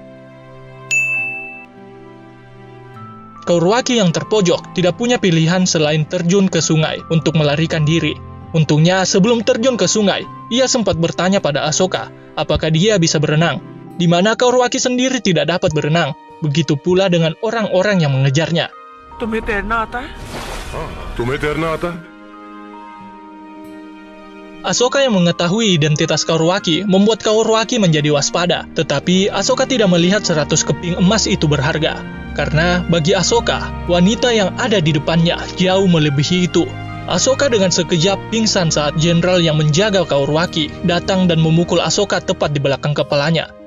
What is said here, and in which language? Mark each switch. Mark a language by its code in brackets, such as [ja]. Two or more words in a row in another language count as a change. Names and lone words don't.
[id] Kaurwaki yang terpojok tidak punya pilihan selain terjun ke sungai untuk melarikan diri. Untungnya sebelum terjun ke sungai, ia sempat bertanya pada Asoka apakah dia bisa berenang, di mana Kaurwaki sendiri tidak dapat berenang. Begitu pula dengan orang-orang yang mengejarnya. [hi] तुम्हें तैरना आता है? तुम्हें तैरना आता? [id] Asoka yang mengetahui identitas Kaurwaki membuat Kaurwaki menjadi waspada, tetapi Asoka tidak melihat 100 keping emas itu berharga. Karena bagi Asoka, wanita yang ada di depannya jauh melebihi itu. Asoka dengan sekejap pingsan saat jenderal yang menjaga Kaurwaki datang dan memukul Asoka tepat di belakang kepalanya.